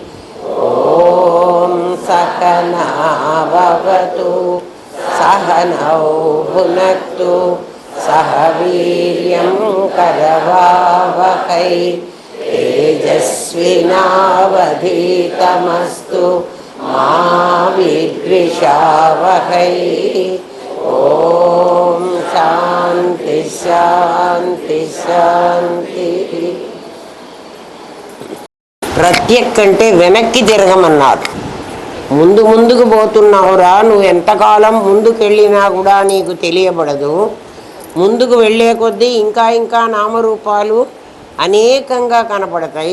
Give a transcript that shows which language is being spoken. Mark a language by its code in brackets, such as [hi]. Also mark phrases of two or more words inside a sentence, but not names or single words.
[sa] ॐ सहना भवतु सहनौ भुनक्तु सह वीर्यं करवावहै तेजस्विनावधीतमस्तु मा विद्विषावहै। ओम शांति शांति शांति। [te] ప్రత్యక్ అంటే వెనక్కి తిరగమన్నారు. ముందు ముందుకు పోతున్నావురా, నువ్వు ఎంతకాలం ముందుకెళ్ళినా కూడా నీకు తెలియబడదు. ముందుకు వెళ్ళే కొద్దీ ఇంకా ఇంకా నామరూపాలు అనేకంగా కనపడతాయి.